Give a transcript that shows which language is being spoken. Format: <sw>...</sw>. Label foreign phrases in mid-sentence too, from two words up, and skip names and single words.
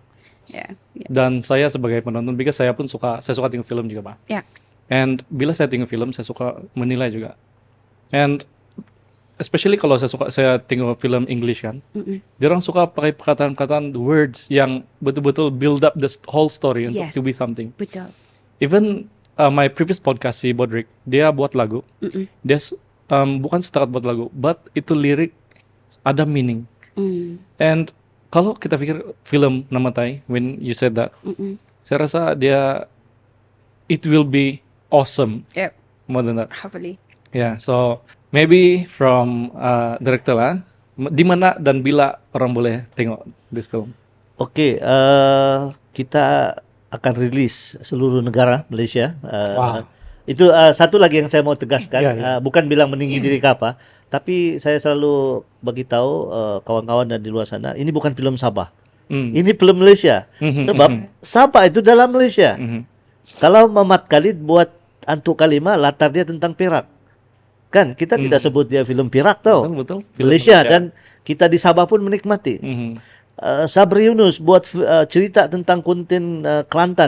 <ms>Yeah. Dan saya sebagai penonton, because saya suka tengok film juga, Pak. Yeah. And bila saya tengok film, saya suka menilai juga. And especially kalau saya tengok film English kan, dia orang suka pakai perkataan-perkataan words yang betul-betul</ms> <en>build up the whole story</en> <ms>untuk</ms> <en>to be something.</en> <ms>Betul.</ms> <en>Even my previous podcast</en> <ms>si Bodrick, dia buat lagu. Dia bukan setakat buat lagu, but itu lirik ada meaning. And kalau kita pikir film Nama Tai,</ms> <en>when you said that,</en> <ms>saya rasa</ms> <en>it will be awesome.</en> <ms>Yep,</ms> <en>More than that.</en> <ms>hopefully.</ms> <en>Yeah, so maybe from director</en> <ms>lah, di mana dan bila orang boleh tengok</ms> <en>this film?</en> <ms>Oke, kita akan rilis seluruh negara Malaysia. Wow. Itu satu lagi yang saya mau tegaskan, Ya, ya. bukan bilang meninggi diri ke apa, tapi saya selalu bagi tahu kawan-kawan dan di luar sana, ini bukan film Sabah. Ini film Malaysia. Sebab Sabah itu dalam Malaysia. Kalau Mamat Khalid buat Antuk Kalimah, latar dia tentang Perak. Kan kita tidak sebut dia film Perak tau. Betul. Film Malaysia, dan kita di Sabah pun menikmati. Sabri Yunus buat cerita tentang konten Kelantan.</ms>